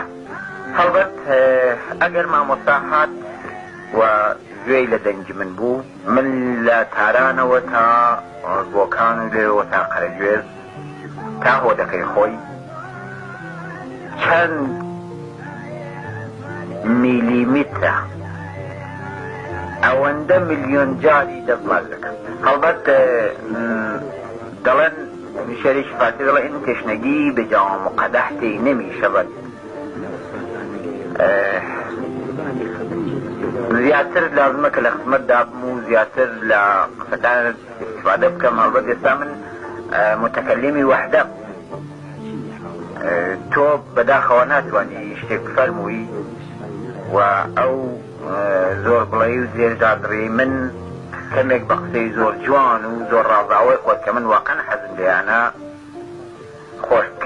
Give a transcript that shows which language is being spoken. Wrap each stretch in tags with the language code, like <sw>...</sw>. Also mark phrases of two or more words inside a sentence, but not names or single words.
<ckb>هەڵبەت ئەگەر مامۆستا هات و گوێی لە دەنگی من بوو، من لە تارانەوە تا بۆکان و لێەوە تا قەرەگوێز تا هۆدەکەی خۆی چەند میلیمیترە ئەوەندە ملیۆن جاری دەستماز دەکەم. هەڵبەت دەڵێن شەریکی فارسی دەڵێ</ckb> <fa>ئین تشنگی به جام و قدح تی نمیشود.</fa> <ckb>زیاتر لازمە کە لە خزمەتدا بم و زیاتر لە قسەکانت استیفادە بکەم. هەڵبەت ئێستا من متەکەلیمی وەحدە، تۆ بەداخەوە ناتوانانی شتێک بفەرمووی و ئەو زۆر بڵێی و زێرجادڕی من کەمێک بە قسەی زۆر جوان و زۆر ڕازاوی خۆت کە من واقعا حەزم لێیانە خۆش بکەی.</ckb>